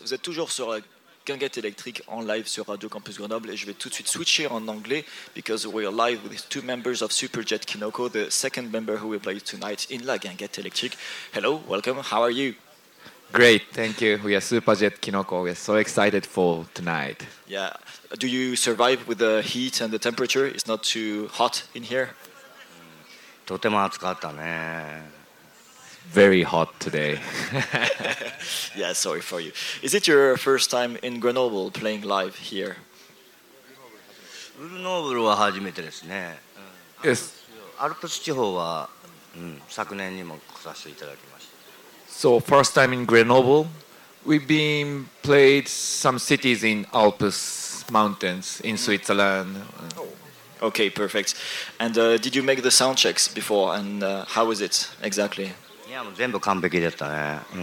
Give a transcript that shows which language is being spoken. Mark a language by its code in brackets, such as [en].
[fr] Vous êtes toujours sur Guinguette Électrique en live sur Radio Campus Grenoble et je vais tout de suite switcher en anglais [en] because we are live with two members of Superjet Kinoko, the second member who will play tonight in La Guinguette Électrique. Hello, welcome. How are you? Great, thank you. We are Superjet Kinoko. We are so excited for tonight. Yeah. Do you survive with the heat and the temperature? It's not too hot in here? [ja] とても暑かったね。 [en] Very hot today. Yeah, sorry for you. Is it your first time in Grenoble playing live here? [ja] グルノーブルは初めてですね。 [en] Yes. [ja] アルプス地方は、昨年にも来させていただきました。 [en] So first time in Grenoble. We've been played some cities in Alps mountains in Switzerland. Okay, perfect. And did you make the sound checks before? And how was it exactly? [ja] 全部完璧だったね。